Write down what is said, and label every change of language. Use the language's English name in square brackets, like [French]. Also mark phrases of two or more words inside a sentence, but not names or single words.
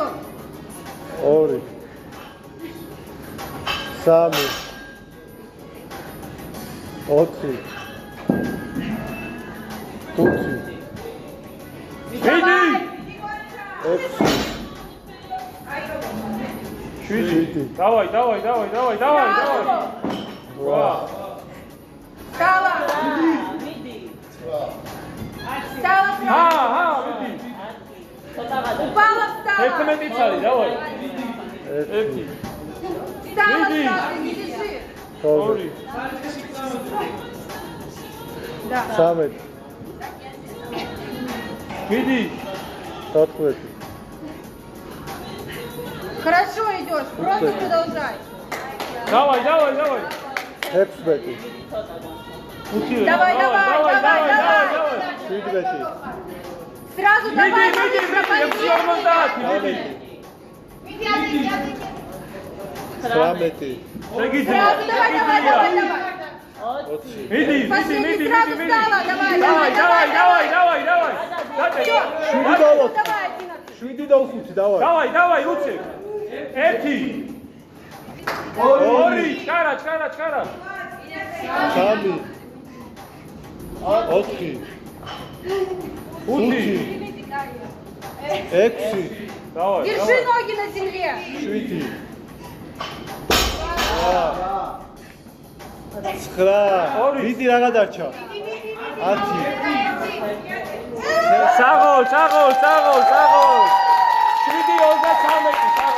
[Georgian] 2 3 4 5 მიდი. 6 7 დავაი. ვა. [Russian] Встала. Встала. [Georgian] მიდი. [Russian] Упала, встала. [Georgian] 11 არის, დავაი. 1 [Russian] Встала, Иди. встала, не лежи. 2 Да. 3 [Georgian] მიდი. 14 [Russian] Хорошо идешь, просто продолжай. [Georgian] დავაი. 16 [Russian] Давай. 17 Сразу давай. [Georgian] მიდი. 6.50. მიდი. 18 შეგიძლია. [Russian] Сразу давай. [Georgian] მიდი. [Russian] Последний сразу встала, давай. [Georgian] დავაი. დადე. 7 და 5 დავაი დავაი, უცებ. 1 2 ჩარა. 3 4 5 6 დავაი. [Russian] Держи ноги на земле. [Georgian] 7 9 მიდი რაღა დარჩა 10 საღოლ. 7.33 საღოლ.